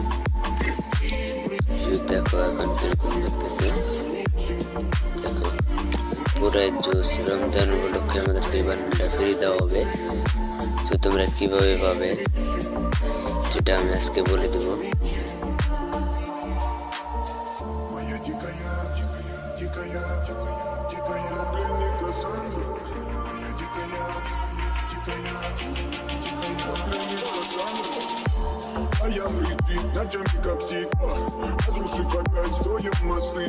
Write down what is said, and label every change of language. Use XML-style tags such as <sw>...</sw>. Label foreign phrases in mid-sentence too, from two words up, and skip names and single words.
<bn>দেখো এখন কিরকম লাগতেছে, দেখো পুরাই জোস। রমজান উপলক্ষে আমাদেরকে এই বান্ডেলটা ফ্রি দেওয়া হবে। তো তোমরা কিভাবে পাবে সেটা আমি আজকে বলে দেবো।</bn> <ru>А я летит, ночами коптит, разрушив опять строим мосты.</ru>